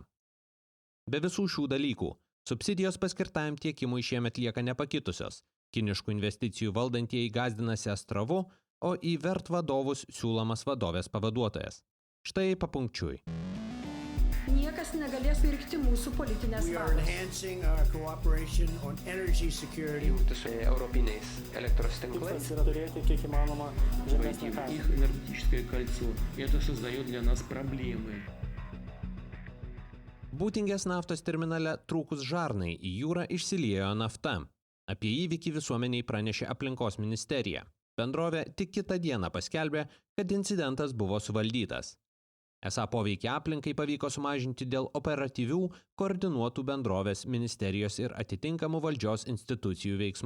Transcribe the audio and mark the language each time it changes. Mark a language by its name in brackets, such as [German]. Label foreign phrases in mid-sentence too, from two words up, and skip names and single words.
[Lithuanian] Be visų šių dalykų, subsidijos paskirtajam tiekimui šiemet lieka nepakitusios, kiniškų investicijų valdantieji gąsdinasi Astravu, o į VERT vadovus siūlomas vadovės pavaduotojas. Štai papunkčiui. Niekas negalės virkti mūsų politinės valios. Jungtis su europiniais elektros tinklais. Yra turėti kiek įmanoma žemesnį kainą. [Russian] Их энергетическое кольцо. Это создает для нас проблемы. [Lithuanian] Būtingės naftos terminale trūkus žarnai į jūrą išsiliejo nafta. Apie įvykį visuomeniai pranešė aplinkos ministerija. Bendrovė tik kitą dieną paskelbė, kad incidentas buvo suvaldytas. Esą poveikį aplinkai pavyko sumažinti dėl operatyvių, koordinuotų bendrovės, ministerijos ir atitinkamų valdžios institucijų veiksmų.